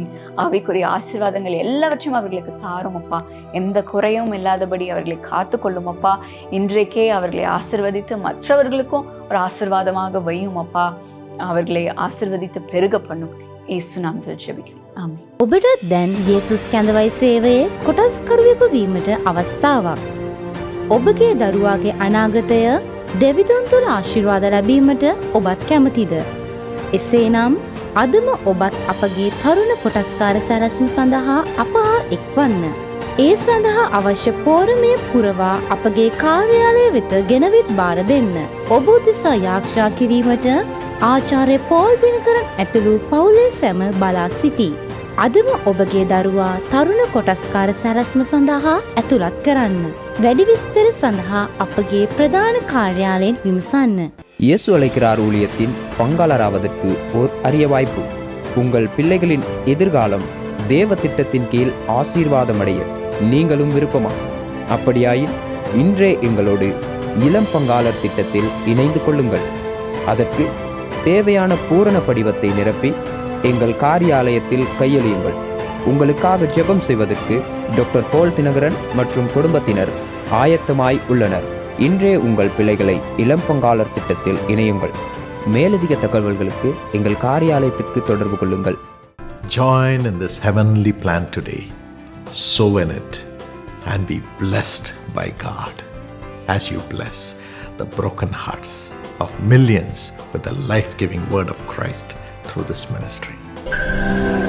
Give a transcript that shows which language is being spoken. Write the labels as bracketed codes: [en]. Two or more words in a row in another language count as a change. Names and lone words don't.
[ta] ஆவிக்குரிய ஆசீர்வாதங்கள் எல்லாவற்றையும் அவர்களுக்கு தாரும் அப்பா. எந்த குறையும் இல்லாதபடி அவர்களை காத்து கொள்ளும் அப்பா. இன்றைக்கே அவர்களை ஆசீர்வதித்து மற்றவர்களுக்கும் ஒரு ஆசீர்வாதமாக வையும் அப்பா. அவர்களை ஆசீர்வதித்து பெருக பண்ணும். இயேசு நாமத்தில் ஜெபிக்கிறேன். ஆமென். [si] ඔබට දැන් යේසුස් කැඳවයි සේවයේ කොටස්කරුවෙකු වීමට අවස්ථාවක්. ඔබගේ දරුවාගේ අනාගතය දෙවිඳුන් තුළ ආශිර්වාද ලැබීමට ඔබත් කැමතිද? එසේනම් අදම ඔබත් අපගේ තරුණ කොටස්කාර සැලැස්ම සඳහා අප හා එක්වන්න. ඒ සඳහා අවශ්‍ය පෝරමය පුරවා අපගේ කාර්යාලය වෙත ගෙනවිත් බාර දෙන්න. ඔබ උදෙසා යාක්ෂා කිරීමට ආචාර්ය පෝල් දිනකරන් ඇතුළු පවුලේ සැම බලා සිටී. අදම ඔබගේ දරුවා තරුණ කොටස්කාර සැලැස්ම සඳහා ඇතුළත් කරන්න. වැඩි විස්තර සඳහா අපගේ [ta] பிரதான காரியாலயம் விமர்சன. இயேசு அழைக்கிறார் ஊழியத்தின் பங்காளராவதற்கு ஓர் அரிய வாய்ப்பு. உங்கள் பிள்ளைகளின் எதிர்காலம் தேவ திட்டத்தின் கீழ் ஆசீர்வாதமடைய நீங்களும் விருப்பமா? அப்படியாயின் இன்றே எங்களோடு இளம் பங்காளர் திட்டத்தில் இணைந்து கொள்ளுங்கள். அதற்கு தேவையான பூரண படிவத்தை நிரப்பி எங்கள் காரியாலயத்தில் கையெழுயுங்கள். உங்களுக்காக ஜெபம் செய்வதற்கு டாக்டர் போல் தினகரன் மற்றும் குடும்பத்தினர் ஆயத்தமாய் உள்ளனர். இன்றே உங்கள் பிள்ளைகளை இளம் பங்காளர் திட்டத்தில் இணையுங்கள். மேலதிக தகவல்களுக்கு எங்கள் காரியாலயத்திற்கு தொடர்பு கொள்ளுங்கள். [en] Join in this heavenly plan today. Sow in it and be blessed by God as you bless the broken hearts of millions with the life-giving word of Christ through this ministry.